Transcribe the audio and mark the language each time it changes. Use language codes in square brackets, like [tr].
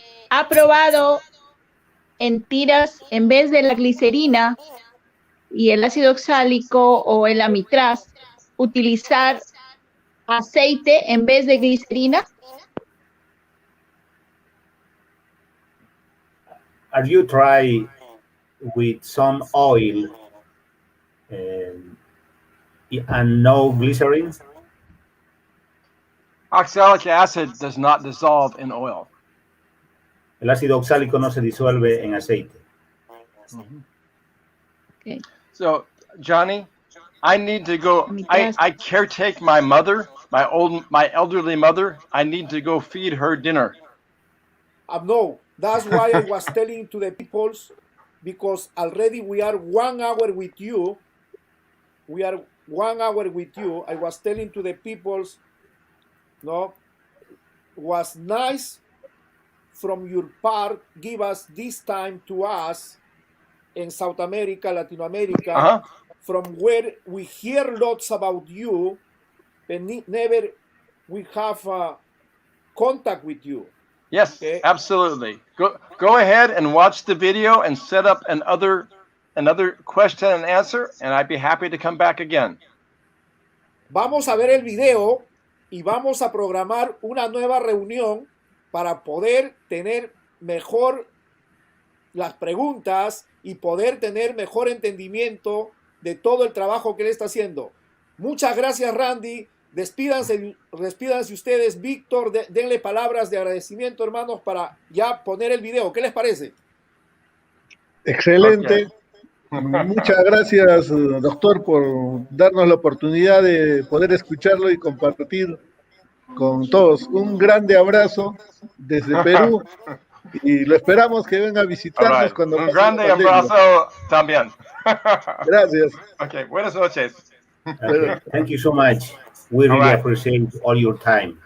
[es] Ha probado en tiras, en vez de la glicerina y el ácido oxálico o el amitraz, utilizar aceite en vez de glicerina. [en] Have you tried with some oil and no glycerin? Oxalic acid does not dissolve in oil. El ácido oxálico no se disuelve en aceite. Okay. So, Johnny, I need to go. I caretake my mother, my elderly mother. I need to go feed her dinner. No, that's why I was telling to the people, because already we are 1 hour with you. We are 1 hour with you. I was telling to the people, no, was nice from your part, give us this time to us in South America, Latin America, from where we hear lots about you, but never we have contact with you. Yes, okay? Absolutely. Go ahead and watch the video and set up another question and answer, and I'd be happy to come back again. [es] Vamos a ver el video y vamos a programar una nueva reunión para poder tener mejor las preguntas y poder tener mejor entendimiento de todo el trabajo que él está haciendo. Muchas gracias, Randy. Despídanse ustedes. Víctor, denle palabras de agradecimiento, hermanos, para ya poner el video. ¿Qué les parece? Excelente. Okay. Muchas gracias, doctor, por darnos la oportunidad de poder escucharlo y compartir con todos. Un grande abrazo desde Perú y lo esperamos que venga a visitarnos cuando un grande abrazo también. Gracias. Okay, buenas noches. [en] Okay. Thank you so much. We really appreciate all your time.